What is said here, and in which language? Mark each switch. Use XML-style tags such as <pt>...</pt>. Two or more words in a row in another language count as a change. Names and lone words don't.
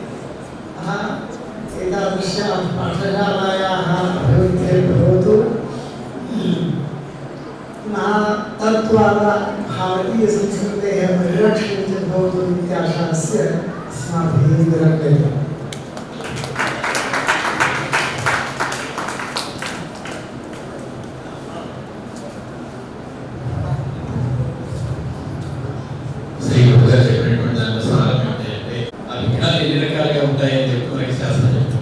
<sa>एतादृश पाठशालायाः अभिवृद्धिर्भवतु तद्वारा भारतीयसंस्कृतेः परिरक्षणे च भवतु इत्याशास्य अस्माभिः विरम्यते</sa> <te>శ్రీ గురుగారు చెప్పినటువంటి దాని సారం ఏంటంటే ఆ విఘ్నాలు ఎన్ని రకాలుగా ఉంటాయని చెప్పి మనకి శాస్త్రం చెప్తుంది.</te>